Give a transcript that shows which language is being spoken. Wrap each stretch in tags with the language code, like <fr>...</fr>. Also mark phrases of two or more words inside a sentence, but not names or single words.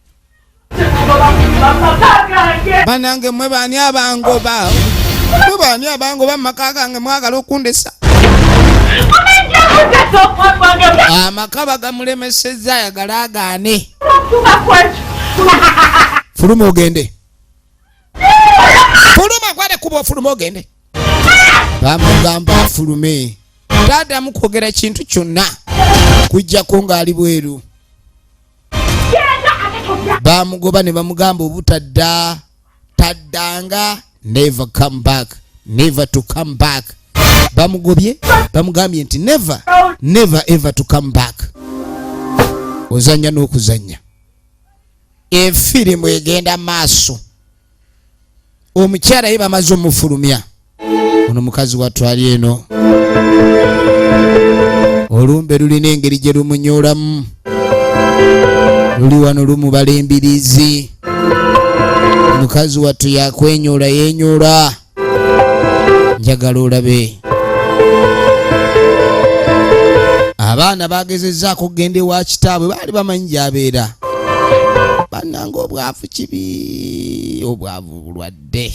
<lg>banange mwe baani abangoba mu maka gange mwagala okundesa amaka bagamulemesezza ayagala agaane fuluma ogende fuluma kwate kuba ofuluma ogende bamugamba afulume taaddamu kwogera kintu kyonna kujjako ng'ali bweru bamugoba ne bamugamba taddanga</lg> <en>never come back</en> <lg>bamugobye bamugambye nti</lg> <en>never ever to come back</en> <lg>ozanya n'okuzanya efirimu egenda maaso omukyala ye bamaze omufulumya ono mukazi watwali eno olumbe lulina engeri gye lumunyoolamu luli wano lumubala embirizi mukazi wattu yakwenyoola yenyoola njagala olabe abaana bagezezzaako okugenda ewa kitaabwe baali bamanyi gyabeera Bannange obwavu kibi, obwavu bulwadde.</lg>